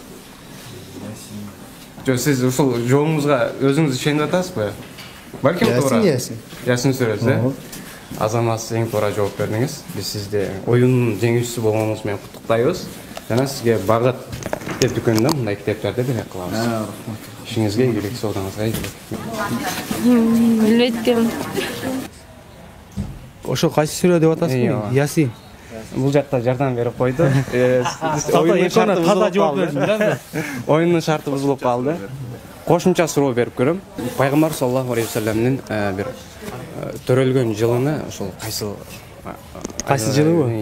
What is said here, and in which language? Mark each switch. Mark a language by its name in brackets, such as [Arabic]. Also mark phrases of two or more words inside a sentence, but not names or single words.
[Kyrgyz] Жок, сиз ушул жоомузга өзүңүз ишенип атасызбы? Балким туура. Yasin. Ясин сүрөсү. Азамат, эң туура жооп бердиңиз. Биз сизди оюндун жеңүүчүсү болгонуңуз менен куттуктайбыз. Жана сизге Багат китеп дүкөнүнөн мындай китептерди бере кылабыз. İşinizге ийгилик, соодуңузга ийгилик. Bilmedim. Ошо кайсы сүрө деп атасыз? Yasin. бул жакта жардам берип койду. Оюндун шарты бузулуп калды. Кошумча суроо берип көрөм. Пайгамбар саллаллаху алейхи вассаламдын бир төрөлгөн жылыны ошол кайсыл жылы?